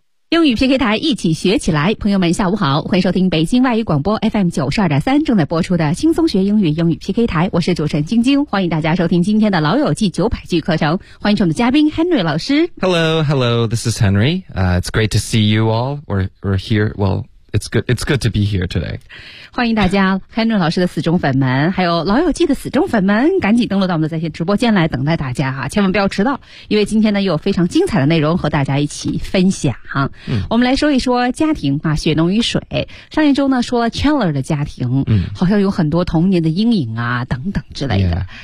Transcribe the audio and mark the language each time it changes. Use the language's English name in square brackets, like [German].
[Chinese] 英语 PK 台一起学起来，朋友们下午好，欢迎收听北京外语广播 FM92.3 正在播出的轻松学英语英语 PK 台，我是主持人晶晶，欢迎大家收听今天的老友记900句课程，欢迎我们的嘉宾 Henry 老师。 [English] Hello, this is Henry. It's great to see you all. We're here, it's good to be here today. [Chinese] 欢迎大家 Henry 老师的死忠粉们，还有老友记的死忠粉们，赶紧登录到我们的在线直播间来等待大家哈，千万不要迟到，因为今天呢又有非常精彩的内容和大家一起分享哈。我们来说一说家庭啊，血浓于水。上一周呢说了 Chandler 的家庭，好像有很多童年的阴影啊等等之类的。